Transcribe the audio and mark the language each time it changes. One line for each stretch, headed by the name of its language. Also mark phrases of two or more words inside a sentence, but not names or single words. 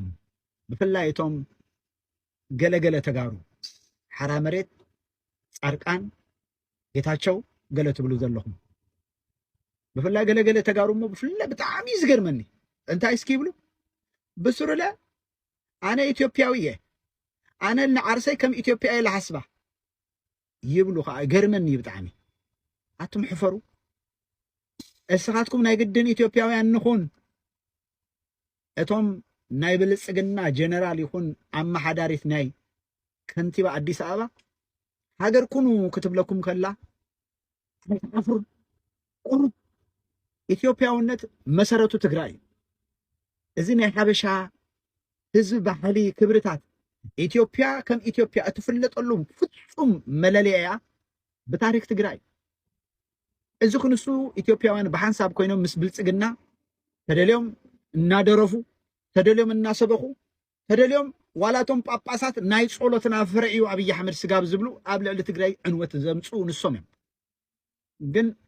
Tigrinya: ብፍላይ እቶም ገለገለ ተጋሩ ሓራ መሬት ጻድቃን ጌታቸው ገለ ትብሉ ዘለኹም ብፍላይ ገለገለ ተጋሩ ሞ ብፍላይ ብጣዕሚ ዝገርመኒ እንታይ እስኪ ይብሉ ብስሩለ ኣነ ኢትዮጵያዊ እየ ኣነ ንዓርሰይ ከም ኢትዮጵያዊ ለሓስባ ይብሉ ከዓ ገርመኒ ብጣዕሚ። ኣቱም ሕፈሩ እስኻትኩም ናይ ግድን ኢትዮጵያውያን ንኹን እቶም ናይ ብልጽግና ጀነራል ይኹን ኣመሓዳሪት ናይ ከንቲባ አዲስ አበባ ሀገር ኩኑ ክትብለኩም ከላ ኣፍሩ ቁሩብ ኢትዮጵያውነት መሰረቱ ትግራይ እዚ ናይ ሓበሻ ህዝቢ ባህሊ ክብርታት ኢትዮጵያ ከም ኢትዮጵያ እትፍለጠሉ ፍጹም መለለያ በታሪክ ትግራይ እዚ ክንሱ ኢትዮጵያውያን በሓንሳብ ኮይኖም ምስ ብልጽግና ተደልዮም እናደረፉ ተደልዮም እናሰበኹ ተደልዮም ዋላቶም ጳጳሳት ናይ ጸሎትና ፍርዒዩ አብይ አሕመድ ስጋብ ዝብሉ ኣብ ልዕሊ ትግራይ ዕንወት ዘምፁ ንሶም እዮም። ግን